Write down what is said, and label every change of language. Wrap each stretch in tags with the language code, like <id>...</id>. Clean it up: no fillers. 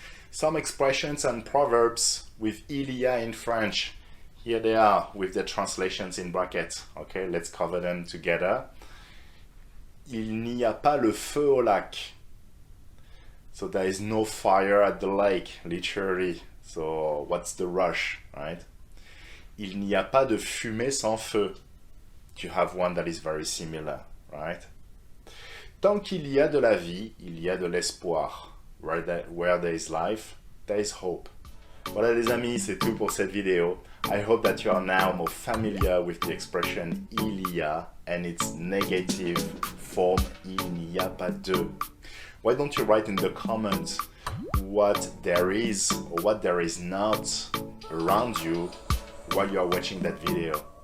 <en>Some expressions and proverbs with il y a in French. Here they are with the translations in brackets, okay? Let's cover them together.</en> <fr>Il n'y a pas le feu au lac.</fr> <en>So there is no fire at the lake, literally. So what's the rush, right?</en> <fr>Il n'y a pas de fumée sans feu.</fr> <en>You have one that is very similar, right?</en> <fr>Tant qu'il y a de la vie, il y a de l'espoir.</fr> <en>Where there is life, there is hope.</en> <fr>Voilà les amis, c'est tout pour cette vidéo.</fr> <en>I hope that you are now more familiar with the expression il y a and its negative form il n'y a pas de. Why don't you write in the comments what there is or what there is not around you while you are watching that video.</en>